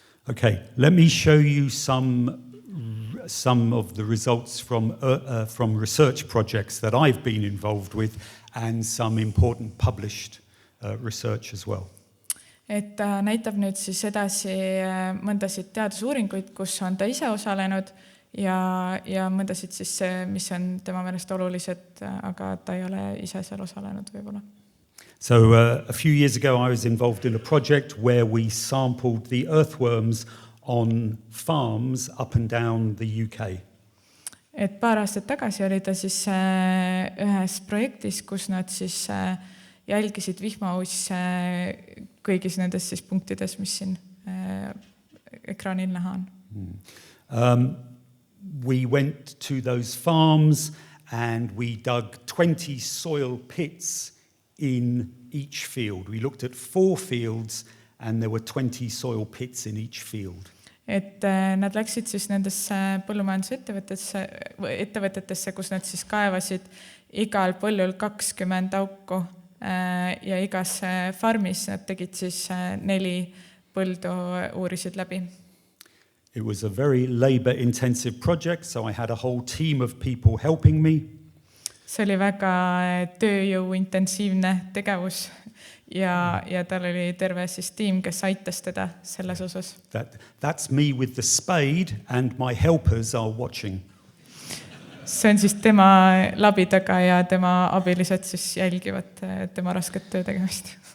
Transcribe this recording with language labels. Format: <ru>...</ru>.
<en>Okay, let me show you some of the results from research projects that I've been involved with and some important published research as well.</en> <et>Et ta näitab nüüd siis edasi mõndasid teadusuuringuid, kus on ta ise osalenud ja mõndasid siis, mis on tema meelest olulised, aga ta ei ole ise seal osalenud võib-olla.</et> <en>So a few years ago I was involved in a project where we sampled the earthworms on farms up and down the UK.</en> <et>Et paar aastat tagasi oli ta siis ühes projektis, kus nad siis jälgisid vihmausse kõigis nendes siis punktides, mis siin ekraanil näha on.</et> <en>We went to those farms and we dug 20 soil pits in each field. We looked at 4 fields and there were 20 soil pits in each field.</en> <et>Et nad läksid siis nendesse põllumajandusettevõtetesse, kus nad siis kaevasid igal põllul 20 auku ja igas farmis nad tegid siis 4 põldu uurisid läbi.</et> <en>It was a very labor-intensive project, so I had a whole team of people helping me.</en> <et>See oli väga tööjõuintensiivne tegevus ja tal oli terve siis tiim, kes aitas teda selles osas.</et> <en>That's me with the spade and my helpers are watching.</en> <et>See on siis tema labidaga ja tema abilised siis jälgivad tema rasket töö tegemist.</et>